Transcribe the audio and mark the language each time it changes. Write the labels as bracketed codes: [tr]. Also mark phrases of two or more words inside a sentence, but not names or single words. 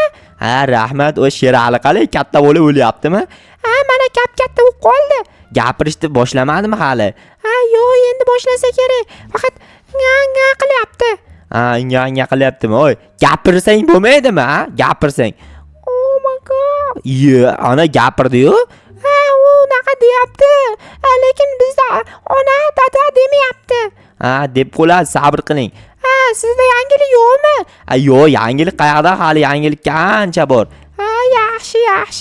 [uz] Rahmat. Sherali qalay, katta bo'lib o'lyaptimi? Mana katta bo'lib qoldi. Gapirishni boshlamadimi hali? Yo'q, endi boshlasa kerak. Faqat nga qilyapti. Nga qilyaptimi? Gapirsang bo'lmaydimi, Gapirsang. [en] Oh my god. [uz] Ana gapirdi-yu. U unaqa deyapti. Lekin bizda ona, dada demayapti. Deb qo'yadi, sabr qiling. Sizda yangilik yo'qmi? Yo'q, yangilik qayerda? Hali yangilik ancha bor. Yaxshi.